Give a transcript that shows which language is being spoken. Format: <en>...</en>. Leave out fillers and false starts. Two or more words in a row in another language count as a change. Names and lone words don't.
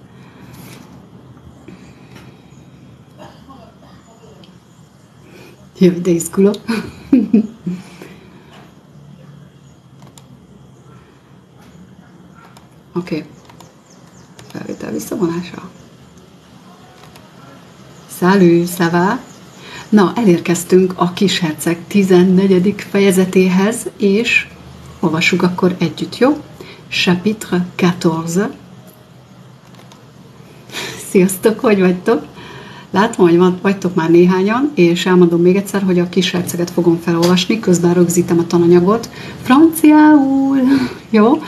<hu>Jövő, de izgulok. Oké. Felvétel visszavonása.</hu> <fr>Salut, ça va?</fr> <hu>Na, elérkeztünk a Kis Herceg 14. fejezetéhez, és olvassuk akkor együtt, jó?</hu> <fr>Chapitre 14.</fr> <hu>Sziasztok, hogy vagytok? Látom, hogy vagytok már néhányan, és elmondom még egyszer, hogy a Kis Herceget fogom felolvasni, közben rögzítem a tananyagot franciául, jó?</hu>